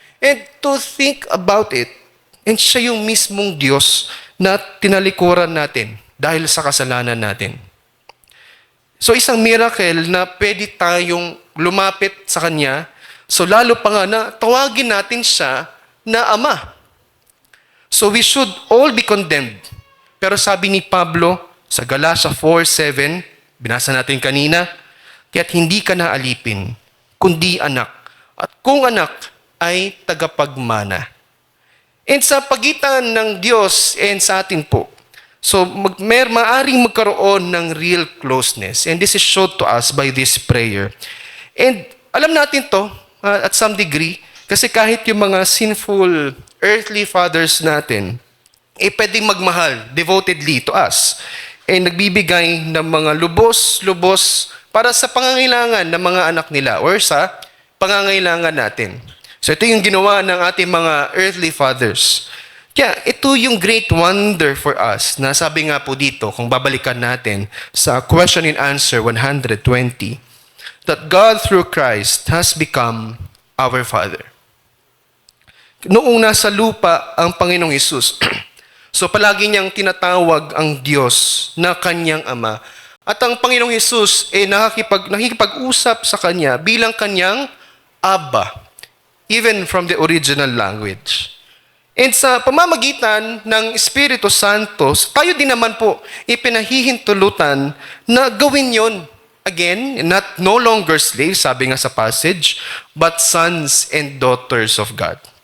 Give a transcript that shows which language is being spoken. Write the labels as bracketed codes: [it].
[en] And to think about it, [tl] and siya yung mismong Diyos na tinalikuran natin dahil sa kasalanan natin. So, isang miracle na pwede tayong lumapit sa Kanya. So lalo pa nga na tawagin natin siya na Ama. [en] So we should all be condemned. [tl] Pero sabi ni Pablo sa Galatia 4:7, binasa natin kanina, kaya't hindi ka na alipin, kundi anak. At kung anak ay tagapagmana. And sa pagitan ng Diyos and sa atin po, so maaring magkaroon ng real closeness. [en] And this is showed to us by this prayer. [tl] And alam natin to, at some degree, kasi kahit yung mga sinful earthly fathers natin, pwedeng magmahal [en] devotedly to us. [tl] Nagbibigay ng mga lubos para sa pangangailangan ng mga anak nila or sa pangangailangan natin. So ito yung ginawa ng ating mga earthly fathers. Kaya ito yung [en] great wonder for us [tl] na sabi nga po dito, kung babalikan natin sa [en] question and answer 120, that God through Christ has become our Father. [tl] Noong nasa lupa ang Panginoong Hesus, so palagi niyang tinatawag ang Diyos na kanyang Ama. At ang Panginoong Hesus nakikipag-usap sa Kanya bilang kanyang Abba. [en] even from the original language. [tl] And sa pamamagitan ng Espiritu Santo, tayo din naman po ipinahihintulutan na gawin yon. [en] Again, not no longer slaves, [tl] sabi nga sa [en] passage, but sons and daughters of God.